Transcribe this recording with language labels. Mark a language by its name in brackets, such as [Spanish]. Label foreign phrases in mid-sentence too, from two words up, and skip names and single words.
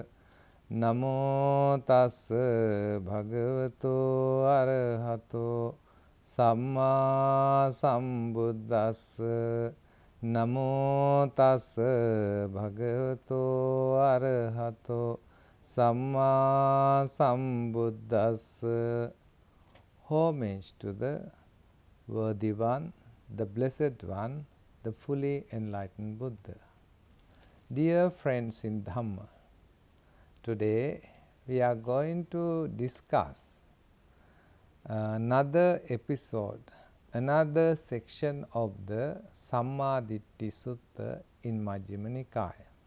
[Pali] Namo tassa bhagavato arahato samma sambuddhassa. Namo tassa bhagavato arahato samma sambuddhassa. [English] Homage to the worthy one, the blessed one, the fully enlightened Buddha. Dear friends in Dhamma, today we are going to discuss another episode, another section of the Sammaditthi Sutta in Majjhima Nikaya.